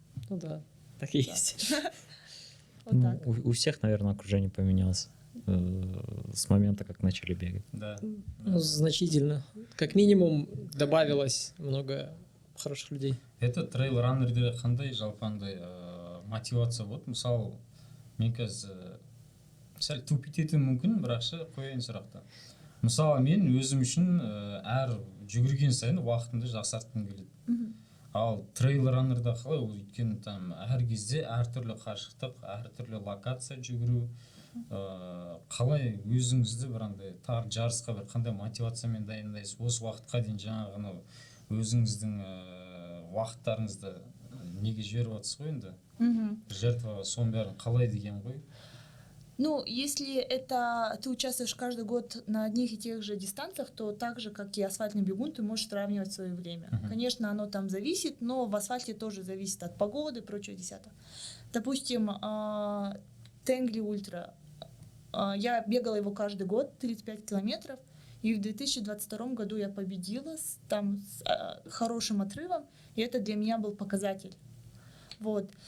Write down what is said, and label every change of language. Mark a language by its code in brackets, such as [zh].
[ru] Ну да, так и есть. Вот Ну, так. у всех, наверное, окружение поменялось с момента, как начали бегать. Да. Ну, значительно. Как минимум добавилось много хороших людей. [kk] Это трейл раннерде қандай жалпы андай мотивация болады. Мысалы, мен қазір сәл тупить етуім мүмкін, бірақ ше қояйын сұрақты. Мысалы, мен өзім үшін әр жүгірген сайын уақытымды жақсартқым келеді. Ал трейл раннерда қалай, ол өйткені там әр кезде әртүрлі қашықтық, әртүрлі локация жүгіру, қалай өзіңізді бір андай тар жарысқа бір қандай мотивациямен дайындайсыз, осы уақытқа дейін жаңағы өзіңіздің уақыттарыңызды неге жіберіп жатсыз ғой енді, жертваға соның бәрін қалай деген ғой. [ru] Ну, если это ты участвуешь каждый год на одних и тех же дистанциях, то так же, как и асфальтный бегун, ты можешь сравнивать свое время. Конечно, оно там зависит, но в асфальте тоже зависит от погоды и прочего десятого. Допустим, Тенгри Ультра. Я бегала его каждый год, 35 километров, и в 2022 году я победила там с хорошим отрывом, и это для меня был показатель. Вот.